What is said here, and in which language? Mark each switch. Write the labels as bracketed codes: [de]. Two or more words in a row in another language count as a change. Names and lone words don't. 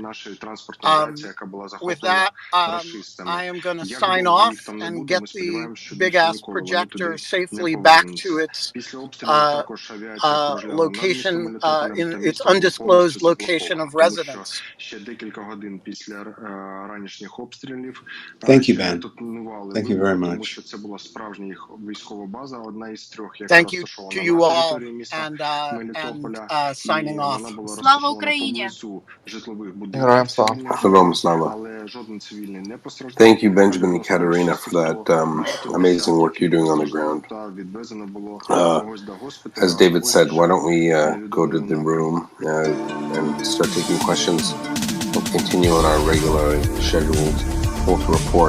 [en] With that, I am going to sign off and get the big-ass projector safely back to its location, in its undisclosed location of residence. Thank you, Ben. Thank you very much. Thank you to you all, and signing off. [uk] Слава Україні! Героям слава. Героям слава. [en] Thank you, Benjamin and Katerina, for that amazing work you're doing on the ground. As David said, why don't we go to the room and start taking questions. We'll continue on our regularly scheduled Volta report.